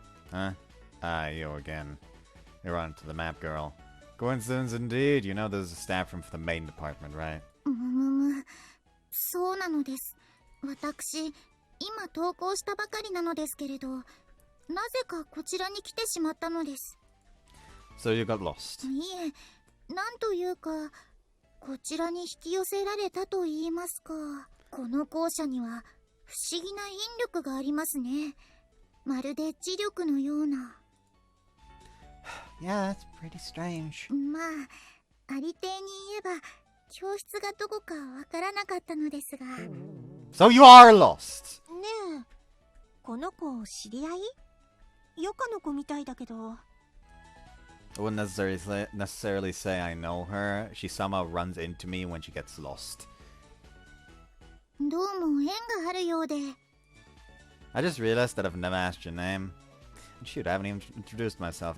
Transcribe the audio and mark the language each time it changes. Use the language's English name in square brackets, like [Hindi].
[English] Huh? Ah, you again. You're on to the map, girl. Coincidence indeed. You know there's a staff room for the main department, right? [Japanese] そうなのです。私、今投稿したばかりなのですけれど、なぜかこちらに来てしまったのです。 [English] So you got lost. [Japanese] いえ、なんというか、こちらに引き寄せられたと言いますか。この校舎には不思議な引力がありますね。まるで磁力のような。 [English] Yeah, that's pretty strange. [Japanese] まあ、ありていに言えば、教室がどこかわからなかったのですが。 [English] So you are lost. [Japanese] ねえ、この子知り合い？ヨカの子みたいだけど。 [English] I wouldn't necessarily say I know her. She somehow runs into me when she gets lost. [Japanese] どうも縁があるようで。 [English] I just realized that I've never asked your name. Shoot, I haven't even introduced myself.